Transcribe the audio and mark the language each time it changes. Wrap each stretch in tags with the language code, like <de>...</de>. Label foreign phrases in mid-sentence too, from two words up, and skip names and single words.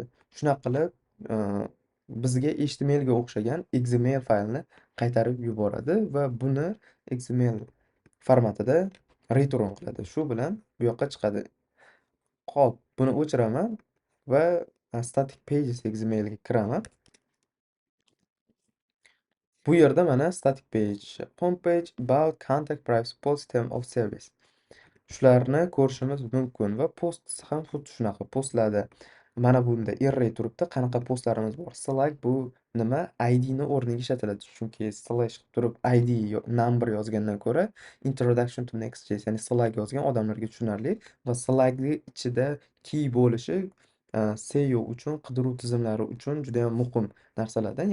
<uz>Shunaqa qilib bizga HTML ga o'xshagan XML faylni qaytarib yuboradi va buni XML formatida return qiladi. Shu bilan bu yoqqa chiqadi. Xo'p, buni o'chiraman va</uz> <en>static pages XML</en> <uz>ga kiraman. Bu yerda mana</uz> <en>static page, home page, about, contact, privacy policy, term of service.</en> <uz>Shularni ko'rishimiz mumkin va post ham xuddi shunaqa. Postlarda mana bunda array turibdi. Qanaqa postlarimiz bor? Slack bu nima? ID ni o'rniga ishlatiladi. Chunki slash turib</uz> <en>ID number</en> <uz>yozgandan ko'ra</uz> <en>introduction to Next.js,</en> <uz>ya'ni Slack yozgan odamlarga tushunarli va Slackning ichida key bo'lishi SEO uchun, qidiruv tizimlari uchun juda ham muhim narsalardan.</uz>